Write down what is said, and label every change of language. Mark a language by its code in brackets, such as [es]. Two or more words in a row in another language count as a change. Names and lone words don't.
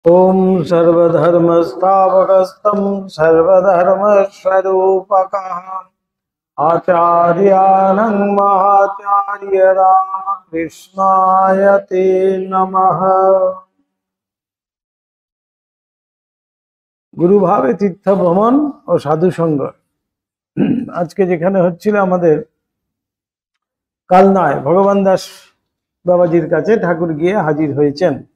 [sa] ओम सर्वधर्मस्थापकस्तं सर्वधर्मस्वरूपकः आचार्यानं महाचार्य रामकृष्णाय ते नमः। [bn] গুরুভাবে তীর্থ ভ্রমণ ও সাধু সঙ্গ আজকে যেখানে হচ্ছিল আমাদের কালনায় ভগবান দাস বাবাজির কাছে ঠাকুর গিয়ে হাজির হয়েছেন।